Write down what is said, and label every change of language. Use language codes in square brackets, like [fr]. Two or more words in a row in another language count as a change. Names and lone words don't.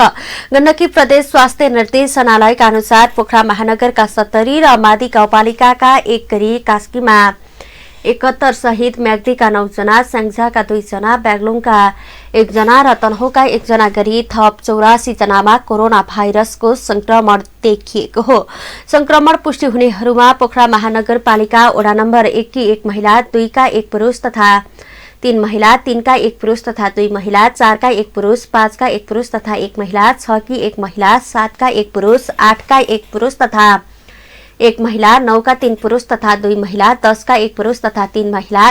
[ne] गण्डकी प्रदेश स्वास्थ्य निर्देशनालयका अनुसार पोखरा महानगरका 70 र मादी गाउँपालिकाका 1 गरी कास्कीमा 71 सहित म्याग्दीका 9 जना, स्याङ्जाका 2 जना, ब्याग्लुङका 1 जना र तनहुका 1 जना गरी थप 84 जनामा कोरोना भाइरसको संक्रमण देखिएको हो। संक्रमण पुष्टि हुनेहरूमा पोखरा महानगरपालिका वडा नम्बर 1 की 1 महिला, 2 का 1 पुरुष तथा 3 महिला, 3 का 1 पुरुष तथा 2 महिला, 4 का 1 पुरुष, 5 का 1 पुरुष तथा 1 महिला, 6 की 1 महिला, 7 का 1 पुरुष, 8 का 1 पुरुष तथा 1 महिला, 9 का 3 पुरुष तथा 2 महिला, 10 का 1 पुरुष तथा 3 महिला,